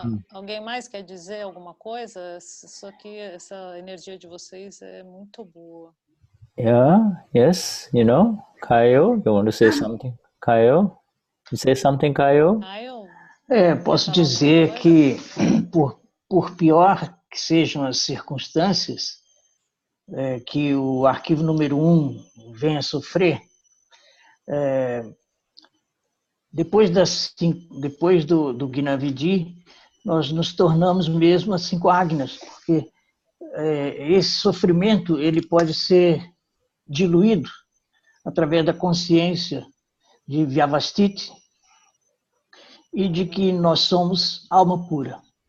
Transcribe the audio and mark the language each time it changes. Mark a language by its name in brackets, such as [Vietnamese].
[Portuguese] Alguém mais quer dizer alguma coisa? Isso aqui, essa energia de vocês é muito boa. [English] Yeah, yes, Caio, you want to say something? Caio? You say something, Caio? [Portuguese] Posso dizer que, por pior que sejam as circunstâncias, que o arquivo número 1 venha a sofrer, depois do Gnavidi, nós nos tornamos mesmo as 5 Agnas, porque esse sofrimento ele pode ser diluído através da consciência de Vyavastiti e de que nós somos alma pura.